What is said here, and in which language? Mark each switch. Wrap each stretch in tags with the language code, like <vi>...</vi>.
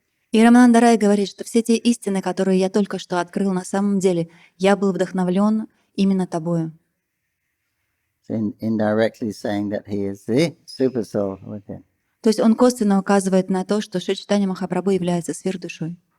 <ru>И Рамананда Рай говорит, что все те истины, которые я только что открыл, на самом деле я был вдохновлен именно тобою.</ru> <en>So indirectly saying that he is the super soul within.</en> <ru>То есть он косвенно указывает на то, что Шри Чайтанья Махапрабху является сверхдушой.</ru>